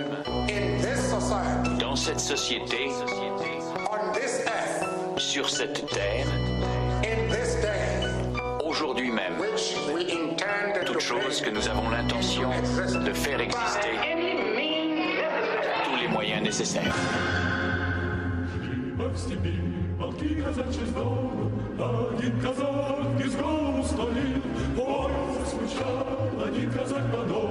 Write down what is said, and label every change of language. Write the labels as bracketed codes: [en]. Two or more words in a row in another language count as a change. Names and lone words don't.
[fr] dans cette société, sur cette terre, aujourd'hui même, toute chose que nous avons l'intention de faire exister par tous les moyens nécessaires. [ru] Один казак из города стоит, ой, засмущал, один казак под